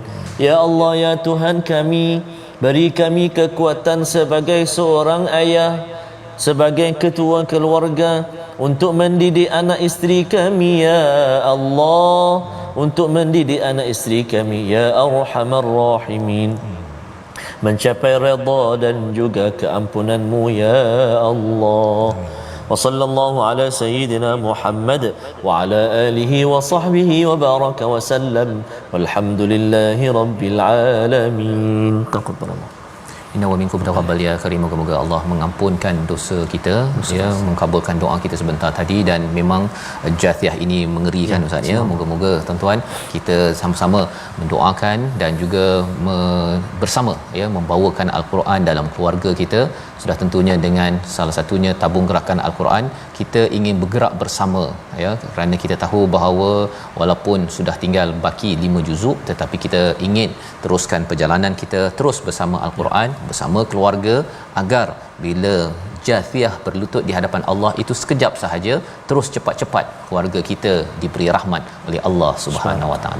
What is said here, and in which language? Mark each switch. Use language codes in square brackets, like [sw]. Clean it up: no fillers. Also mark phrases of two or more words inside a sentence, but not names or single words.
[ms] Ya Allah ya Tuhan kami, beri kami kekuatan sebagai seorang ayah, sebagai ketua keluarga, untuk mendidik anak isteri kami ya Allah, untuk mendidik anak isteri kami [ar] يا أرحم الراحمين, [ms] mencapai redha dan juga keampunan-Mu ya Allah. [ar] وصلى الله على سيدنا محمد وعلى آله وصحبه وبارك وسلم، والحمد لله رب العالمين. تقبل الله. إنا ومنكم تقبل يا كريم. [ms] Moga-moga Allah mengampunkan dosa kita, ya, mengabulkan doa kita sebentar tadi. Dan memang Jathiyah ini mengerikan Ustaz ya. Moga-moga tuan-tuan kita sama-sama mendoakan dan juga bersama ya membawakan Al-Quran dalam keluarga kita. Sudah tentunya dengan salah satunya tabung gerakan Al-Quran, kita ingin bergerak bersama ya, kerana kita tahu bahawa walaupun sudah tinggal baki 5 juzuk, tetapi kita ingin teruskan perjalanan kita terus bersama Al-Quran bersama keluarga agar bila Jathiyah berlutut di hadapan Allah itu sekejap sahaja, terus cepat-cepat keluarga kita diberi rahmat oleh Allah [ar] سبحانه وتعالى.